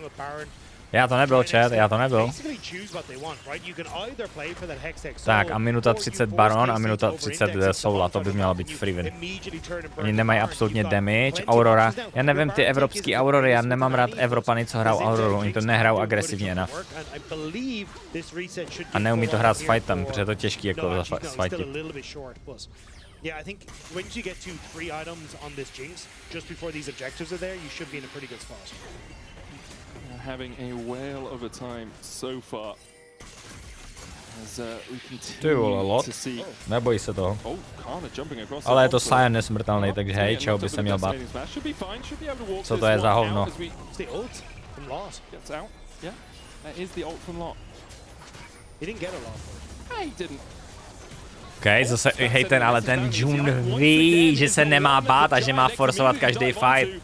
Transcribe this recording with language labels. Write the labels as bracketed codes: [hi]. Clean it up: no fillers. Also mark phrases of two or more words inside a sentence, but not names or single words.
[cs] Já to nebyl, chat, já to nebyl. Tak a minuta 30 Baron a minuta 30 Soula, to by mělo být [en] free win. [cs] Oni nemají absolutně damage, Aurora, já nevím ty evropský Aurory, já nemám rád Evropany, co hrajou Auroru, oni to nehrajou agresivně enough. A neumí to hrát s fightem, protože je to těžký jako fightit. [en] Yeah, I think once you get to 3 items on this Jinx, just before these objectives are there, you should be in a pretty good spot. Having a whale of a time so far. As we [cs] Ty vole, lot. Nebojí se toho. Ale je to Sion nesmrtelný, takže hej, čeho by se měl bát. Co to je za hovno? OK, zase hej ale ten Jun ví, že se nemá bát a že má forcovat každý fight.